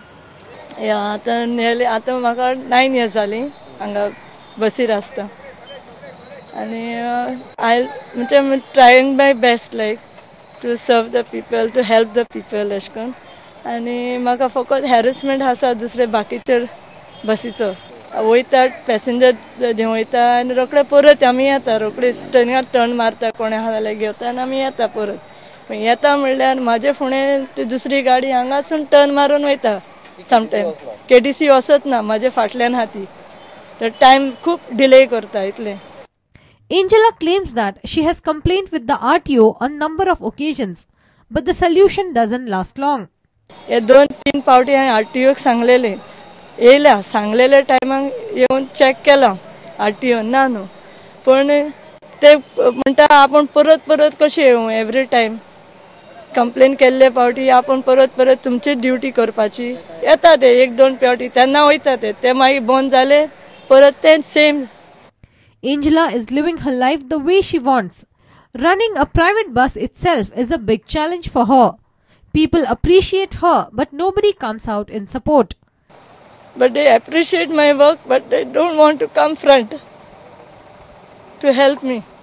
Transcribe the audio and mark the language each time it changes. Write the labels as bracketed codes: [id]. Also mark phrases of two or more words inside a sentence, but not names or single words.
[en] Yeah, nearly 9 years [kok] zali anga basir asta. [en] And I'm trying my best to serve the people, to help the people ashkon. [kok] And maka [en] focus harassment [kok] hasa dusre bakicher basicho. वयतात पॅसेंजर देव वयता आनी रोकडे परत आमी येता रोकडे टर्न मारता कोणे हाले घेता आनी आमी येता परत पण येता म्हणल्यार म्हाजे फुडें ती दुसरी गाडी हांगासून टर्न मारून वयता समटायम केडीसी वसत ना म्हाजे फाटल्यान हाती तर टायम खूब डिले करता इतले. [en] Angela claims that she has complained with the RTO on number of occasions, but the solution doesn't last long. [kok] हे 2-3 पावटी हांवें RTOक सांगलेले येयल्या सांगलेल्या टायमाक येवन चॅक केला RTO ना न्हू पण ते म्हणटा आपण परत परत कशें येवं [en] every time [kok] कंप्लेन केल्ले पावटी आपण परत परत तुमची ड्युटी करपाची येता ते 1-2 पावटी तेन्ना वयता ते मागीर बंद जाले परत ते सेम. [en] Angela is living her life the way she wants. Running a private bus itself is a big challenge for her. People appreciate her, but nobody comes out in support. But they appreciate my work, but they don't want to come front to help me.